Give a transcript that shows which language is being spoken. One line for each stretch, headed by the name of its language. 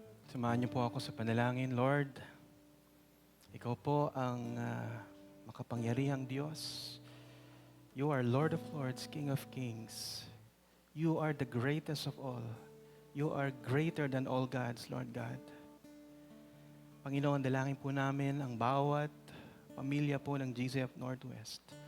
Filipino: Samahan niyo po ako sa panalangin. Lord, ikaw po ang makapangyarihang Diyos.
English: You are Lord of Lords, King of Kings. You are the greatest of all. You are greater than all gods, Lord God.
Filipino: Panginoon, dalangin po namin ang bawat pamilya po ng GCF Northwest.